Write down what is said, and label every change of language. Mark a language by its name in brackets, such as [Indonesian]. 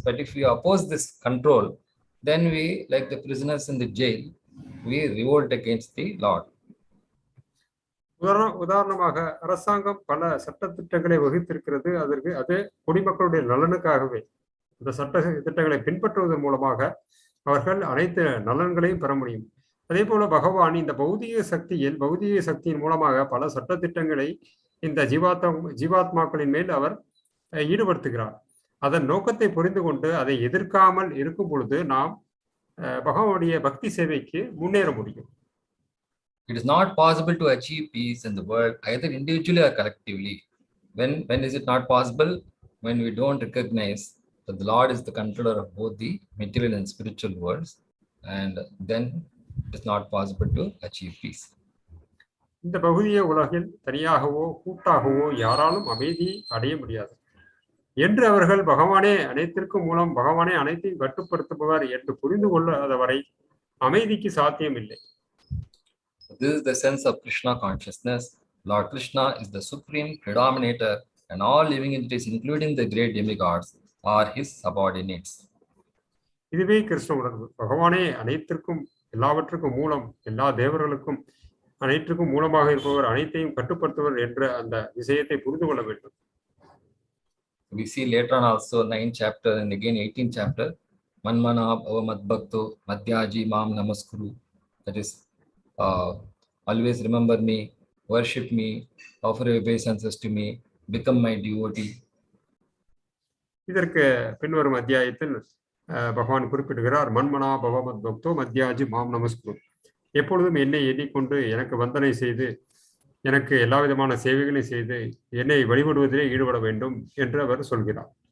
[English] But if we oppose this control, then we, like the prisoners in the jail, we revolt against the Lord. [Tamil] உதாரணமாக அரசாங்கம் பல சட்டத்திட்டங்களை வகுத்திருக்கிறது. அது குடிமக்களுடைய நலனுக்காகவே. இந்த சட்ட திட்டங்களை பின்பற்றுவதன் மூலமாக அவர்கள் அனைத்து நலன்களையும் பெற முடியும். அதே போல பகவான் இந்த பௌதிக சக்தியின் மூலமாக பல சட்டத்திட்டங்களை இந்த ஜீவாத்மாக்களின் மேல் அவர் ஈடுபடுத்துகிறார். அதன் நோக்கத்தை புரிந்து கொண்டு அதை எதிர்க்காமல் இருக்கும் பொழுது நாம் பகவானுடைய பக்தி சேவைக்கு முன்னேற முடியும். [English] It is not possible to achieve peace in the world either individually or collectively. When is it not possible? When we don't recognize that the Lord is the controller of both the material and spiritual worlds, and then it is not possible to achieve peace. [Tamil] இந்த பௌதிக உலகில் தனியாகவோ கூட்டாகவோ யாராலும் அமைதி அடைய முடியாது என்று அவர்கள் பகவானே அனைத்திற்கும் மூலம், பகவானே அனைத்தையும் கட்டுப்படுத்துபவர் என்று புரிந்து கொள்ளாதவரை அமைதிக்கு சாத்தியம் இல்லை. [English] This is the sense of Kṛṣna consciousness. Lord Kṛṣna is the supreme predominator, and all living entities, including the great demigods, are his subordinates. [Tamil] இதுவே கிருஷ்ண உணர்வு. பகவானே அனைத்திற்கும் எல்லாவற்றுக்கும் மூலம், எல்லா தேவர்களுக்கும் அனைத்துக்கும் மூலமாக இருப்பவர், அனைத்தையும் கட்டுப்படுத்துவர் என்ற அந்த விஷயத்தை புரிந்து கொள்ள வேண்டும். [English] We see later on also 9th chapter and again 18th chapter, [Sanskrit] Manmana Bhava Madbhakto Madhyaji Mam Namaskuru. [English] That is, always remember me, worship me, offer obeisances to me, become my devotee. [Tamil] இதற்கு பின்வரும் அத்தியாயத்தில் பகவான் குறிப்பிடுகிறார், [Sanskrit] மன்மனா பவ மத்பக்தோ மத்யாஜி மாம் நமஸ்குரு. [Tamil] எப்பொழுதும் என்னை எண்ணிக்கொண்டு எனக்கு வந்தனை செய்து எனக்கு எல்லா விதமான சேவைகளையும் செய்து என்னை வழிபடுவதிலே ஈடுபட வேண்டும் என்று அவர் சொல்கிறார்.